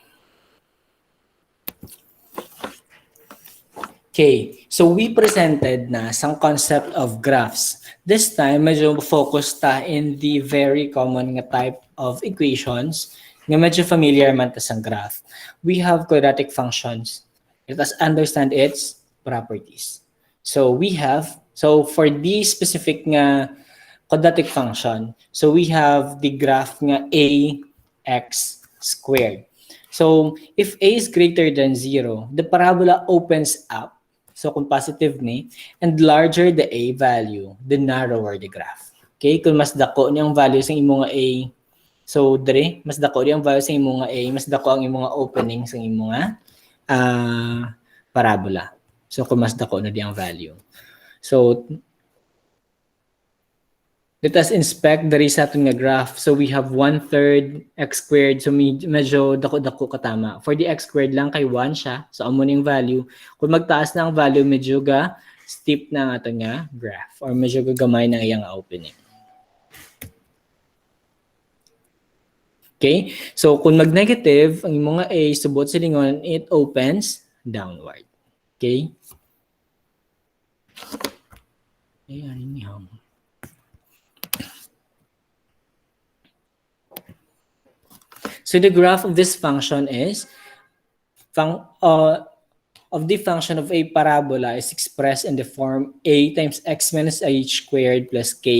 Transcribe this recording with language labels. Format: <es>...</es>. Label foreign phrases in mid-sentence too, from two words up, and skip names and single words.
<en>Okay, so we presented na some concept of graphs. This time, medyo focus ta in the very common nga type of equations nga medyo familiar man ta sa graph. We have quadratic functions. Let us understand its properties. So for the specific nga quadratic function, so we have the graph nga ax squared. So if a is greater than 0, the parabola opens up.</en> <hil>So kung positive ni,</hil> <en>and larger the a value, the narrower the graph.</en> <hil>Okay, kung mas dako niyang value sa imong a, so dire, mas dako niyang value sa imong a, mas dako ang imong opening sa imong parabola. So kung mas dako na diyang value.</hil> <en>So let us inspect the</en> <hil>sa aton nga graph.</hil> <en>So we have 1/3 x squared.</en> <hil>So medyo dako-dako katama.</hil> <en>For the x squared</en> <hil>lang kay 1 siya. So amo ning value. Kung magtaas na ang value, medyo ga steep na ang aton nga graph or medyo gagamay na iyang opening. Okay? So kung mag-negative, ang imong a subot sa lingon,</hil> <en>it opens downward. Okay?</en> <hil>Ayan, inihang.</hil> <en>So the graph of this function is of the function of a parabola is expressed in the form a times x minus h squared plus k.</en>